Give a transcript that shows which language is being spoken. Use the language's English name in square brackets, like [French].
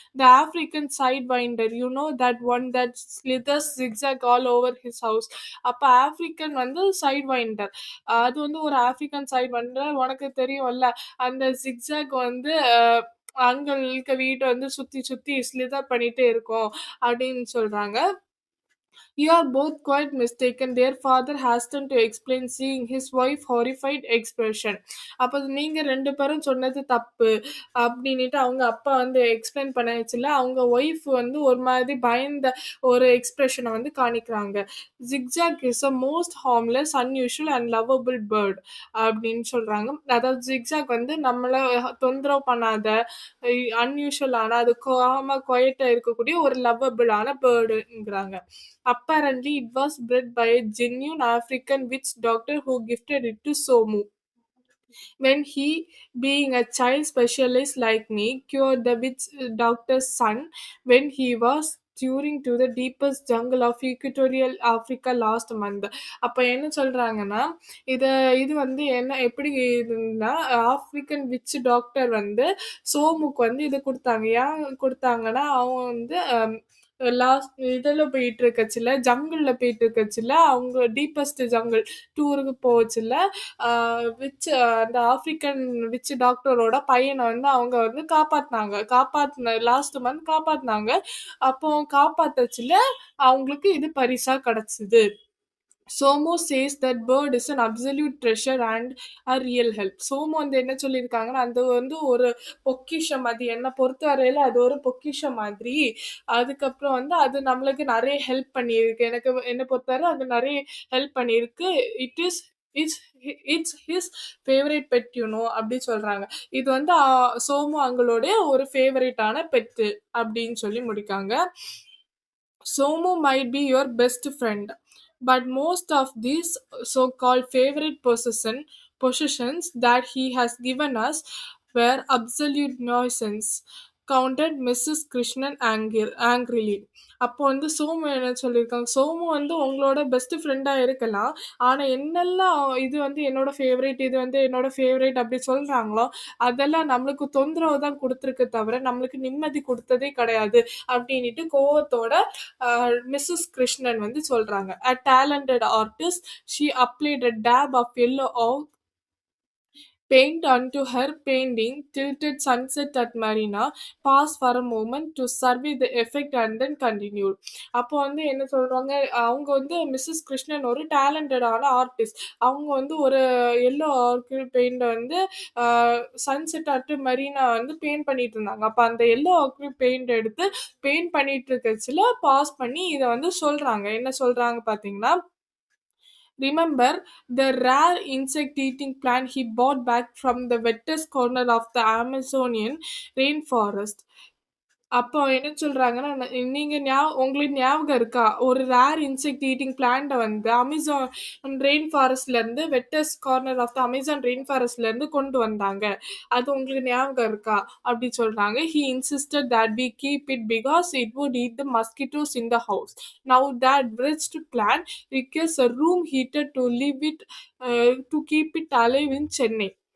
[English] The African sidewinder, you know that one that slithers zigzag all over his house. [Tamil] அப்ப African வந்து side winder, அது வந்து ஒரு African side winder உனக்கு தெரியும்ல. அந்த ஜிக்ஸாக் வந்து அங்களுக்கு வீட்டை வந்து சுத்தி சுத்தி ஸ்லிதர் பண்ணிட்டே இருக்கும் அப்படின்னு சொல்றாங்க. [English] You are both quite mistaken. Their father hastened to explain, seeing his wife horrified expression. [Tamil] அப்போ நீங்க ரெண்டு பேரும் சொன்னது தப்பு அப்படின்னுட்டு அவங்க அப்பா வந்து எக்ஸ்பிளைன் பண்ணச்சுல, அவங்க ஒய்ஃப் வந்து ஒரு மாதிரி பயந்த ஒரு எக்ஸ்பிரஷனை வந்து காணிக்கிறாங்க. [English] Zigzag is a most harmless unusual and lovable bird [Tamil] அப்படின்னு சொல்றாங்க. அதாவது ஜிக்ஜாக் வந்து நம்மள தொந்தரவு பண்ணாத, அன்யூஷுவலான, அது குவைட்டா இருக்கக்கூடிய ஒரு லவ்வபிளான பேர்டுங்கிறாங்க. [English] Apparently, it was bred by a genuine African witch doctor who gifted it to Somu. When he, being a child specialist like me, cured the witch doctor's son when he was touring to the deepest jungle of equatorial Africa last month. [Tamil] அப்போ என்ன சொல்றாங்கன்னா, இது இது வந்து என்ன எப்படி இதுன்னா, African which doctor வந்து சோமுக்கு வந்து இது கொடுத்தாங்க. ஏன் கொடுத்தாங்கன்னா, அவங்க வந்து லாஸ்ட் இதில் போயிட்டு இருக்கச்சுல, ஜங்கிளில் போயிட்டு இருக்கச்சுல, அவங்க டீப்பஸ்ட் ஜங்கிள் டூருக்கு போச்சுல, விச் அந்த ஆப்பிரிக்கன் விச் டாக்டரோட பையனை வந்து அவங்க வந்து காப்பாத்தின லாஸ்ட் மந்த் காப்பாத்தினாங்க. அப்போ காப்பாத்தச்சுல அவங்களுக்கு இது பரிசா கிடைச்சது. [English] Somo says that bird is an absolute treasure and a real help. [Tamil] சோமோ வந்து என்ன சொல்லியிருக்காங்கன்னா, அது வந்து ஒரு பொக்கிஷம், அது என்னை பொறுத்த வரையில அது ஒரு பொக்கிஷம் மாதிரி. அதுக்கப்புறம் வந்து அது நம்மளுக்கு நிறைய ஹெல்ப் பண்ணியிருக்கு. எனக்கு என்னை பொறுத்தவரை அது நிறைய ஹெல்ப் பண்ணியிருக்கு. [English] it is it's it's his favourite pet you know [Tamil] அப்படி சொல்றாங்க. இது வந்து சோமு அவங்களுடைய ஒரு ஃபேவரட்டான பெட்டு அப்படின்னு சொல்லி முடிக்காங்க. [English] Somu might be your best friend, but most of these so-called favorite possessions that he has given us were absolute nuisance, countered Mrs. Krishnan angrily. [Tamil] அப்போ வந்து சோமு என்ன சொல்லியிருக்காங்க, சோமு வந்து உங்களோட பெஸ்ட் ஃப்ரெண்டாக இருக்கலாம், ஆனால் என்னெல்லாம் இது வந்து என்னோட ஃபேவரேட், இது வந்து என்னோட ஃபேவரேட் அப்படி சொல்கிறாங்களோ அதெல்லாம் நம்மளுக்கு தொந்தரவு தான் கொடுத்துருக்கு தவிர நம்மளுக்கு நிம்மதி கொடுத்ததே கிடையாது அப்படின்ட்டு கோவத்தோட மிஸ்ஸஸ் கிருஷ்ணன் வந்து சொல்றாங்க. [English] A talented artist, she applied a dab of yellow paint onto her painting, tilted sunset at Marina, paused for a moment to survey the effect and then continued. [Tamil] அப்போ வந்து என்ன சொல்றாங்க, அவங்க வந்து மிஸ்ஸஸ் கிருஷ்ணன் ஒரு டேலண்டடான ஆர்டிஸ்ட். அவங்க வந்து ஒரு எல்லோ ஆர்கிட் பெயிண்ட் வந்து சன்செட் அட் மரீனா வந்து பெயிண்ட் பண்ணிட்டு இருந்தாங்க. அப்போ அந்த எல்லோ ஆர்கிட் பெயிண்ட் எடுத்து பெயிண்ட் பண்ணிட்டு இருக்கச்சுல பாஸ் பண்ணி இதை வந்து சொல்றாங்க. என்ன சொல்றாங்க பார்த்தீங்கன்னா, [English] remember the rare insect-eating plant he brought back from the wettest corner of the Amazonian rainforest? [Tamil] அப்போ என்ன சொல்றாங்கன்னா, நீங்க உங்களுக்கு ஞாபகம் இருக்கா, ஒரு ரேர் இன்செக்ட் ஈட்டிங் பிளான்ட்டை வந்து அமேசான் ரெயின் ஃபாரஸ்ட்ல இருந்து wettest corner of the Amazon rain ஃபாரஸ்ட்ல இருந்து கொண்டு வந்தாங்க, அது உங்களுக்கு ஞாபகம் இருக்கா அப்படி சொல்றாங்க. He insisted that we keep it because it would eat the mosquitoes in the house. Now that wretched plant requires a room heater to live it to keep it alive in Chennai.